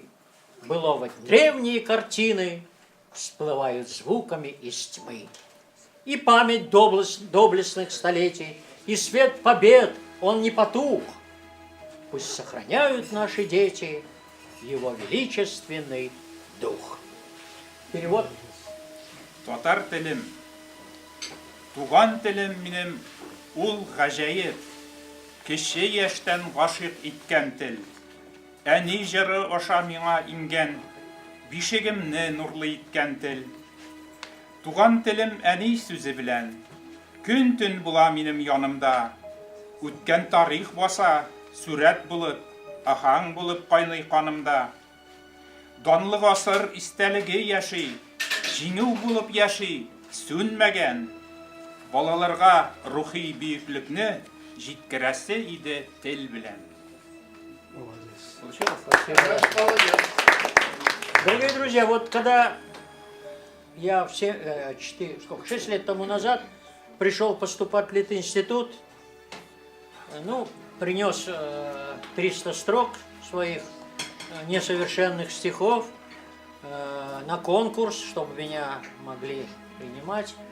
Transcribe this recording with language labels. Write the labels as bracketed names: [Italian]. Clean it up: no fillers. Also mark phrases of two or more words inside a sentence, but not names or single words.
[Russian] Былого древние картины всплывают звуками из тьмы. И память доблестных столетий, и свет побед, он не потух. Пусть сохраняют наши дети его величественный дух. Перевод. [Tatar] Татар телем, туган телем минем, ул гаҗәеп, кече яшьтән гашыйк иткән тел. Әни җыры аша миңа иңгән, бишегемне нурлы иткән тел. Туган телем әни сүзе белән, көн-төн була минем янымда. Үткән тарих баса, сүрәт булып, ахаң булып кайный канымда. Данлы гасыр истәлеге яши, җиңү булып яши, сүнмәгән. Балаларга рухи бөеклекне җиткерәсе иде тел белән. [Russian] Дорогие друзья, вот когда я 6 лет тому назад пришел поступать в Литинститут, принес 300 строк своих несовершенных стихов на конкурс, чтобы меня могли принимать.